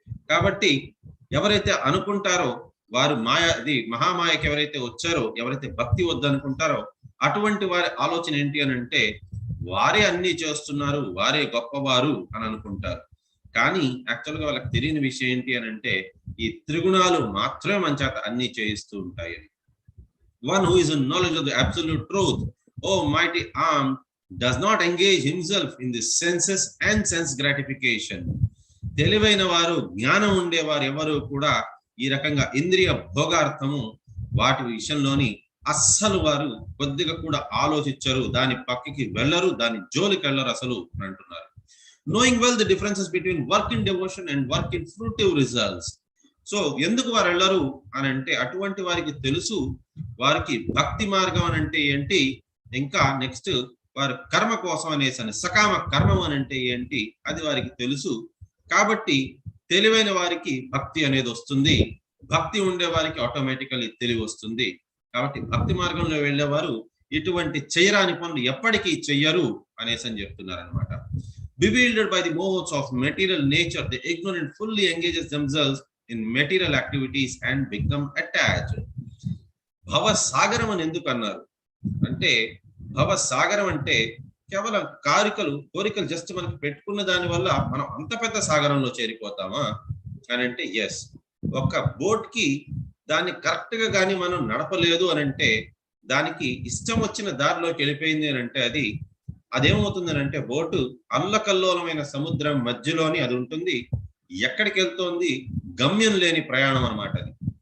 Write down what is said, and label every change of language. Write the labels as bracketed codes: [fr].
[te] కాబట్టి ఎవరైతే అనుకుంటారో వారు మహామాయకి ఎవరైతే వచ్చారో, ఎవరైతే భక్తి వద్దనుకుంటారో అటువంటి వారి ఆలోచన ఏంటి అని అంటే వారే అన్ని చేస్తున్నారు, వారే గొప్పవారు అని అనుకుంటారు. కానీ యాక్చువల్ గా వాళ్ళకి తెలియని విషయం ఏంటి అని అంటే ఈ త్రిగుణాలు మాత్రమే మన చేత అన్ని చేయిస్తూ ఉంటాయి. [en] One who is in knowledge of the absolute truth, oh mighty arm, does not engage himself in the senses and sense gratification. [te] తెలివైన వారు, జ్ఞానం ఉండేవారు ఎవరు కూడా ఈ రకంగా ఇంద్రియ భోగార్థము వాటి విషయంలోని అస్సలు వారు కొద్దిగా కూడా ఆలోచించరు, దాని పక్కకి వెళ్ళరు, దాని జోలికి వెళ్ళరు అసలు అని అంటున్నారు. [en] Knowing well the differences between work in devotion and work in fruitive results. [te] So ఎందుకు వారు వెళ్ళరు అని అంటే అటువంటి వారికి తెలుసు వారికి భక్తి మార్గం అని అంటే ఏంటి, ఇంకా నెక్స్ట్ వారు కర్మ కోసం అనేసి సకామ కర్మం అని అంటే ఏంటి అది వారికి తెలుసు. కాబట్టి తెలివైన వారికి భక్తి అనేది వస్తుంది, భక్తి ఉండే వారికి ఆటోమేటికల్లీ తెలివి వస్తుంది. కాబట్టి భక్తి మార్గంలో వెళ్ళేవారు ఇటువంటి చేయరాని పనులు ఎప్పటికీ చెయ్యరు అనేసి అని చెప్తున్నారు అనమాట. [en] Bewildered by the modes of material nature, the ignorant fully engages themselves in material activities and become attached. [te] భవసాగరం అని ఎందుకు అన్నారు అంటే, భవసాగరం అంటే కేవలం కోరికలు జస్ట్ మనకి పెట్టుకున్న దాని వల్ల మనం అంత పెద్ద సాగరంలో చేరిపోతామా అని అంటే ఎస్. ఒక బోట్ కి దాన్ని కరెక్ట్ గా కానీ మనం నడపలేదు అని అంటే దానికి ఇష్టం వచ్చిన దారిలోకి వెళ్ళిపోయింది అని అంటే అదేమవుతుంది అని అంటే బోటు అల్లకల్లోలమైన సముద్రం మధ్యలోని అది ఉంటుంది, ఎక్కడికి వెళ్తోంది గమ్యం లేని ప్రయాణం అనమాట అది.